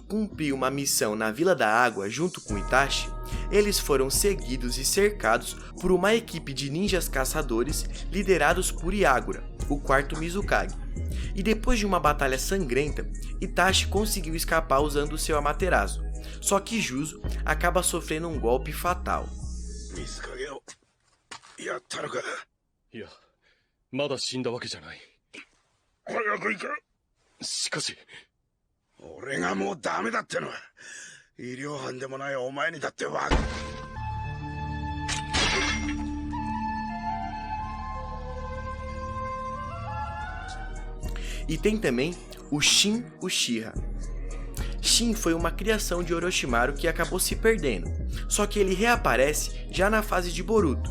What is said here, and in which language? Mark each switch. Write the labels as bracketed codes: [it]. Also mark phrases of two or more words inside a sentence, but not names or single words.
[pt] cumprir uma missão na Vila da Água junto com Itachi, eles foram seguidos e cercados por uma equipe de ninjas caçadores liderados por Yagura, o quarto Mizukage. E depois de uma batalha sangrenta, Itachi conseguiu escapar usando seu Amaterasu, só que Juzo acaba sofrendo um golpe fatal. [ja] いや、まだ死んだわけじゃない。早く行け。しかし、俺がもうダメだってのは、医療班でもないお前にだってわかる。 [pt] E tem também o Shin Uchiha. Shin foi uma criação de Orochimaru que acabou se perdendo, só que ele reaparece já na fase de Boruto.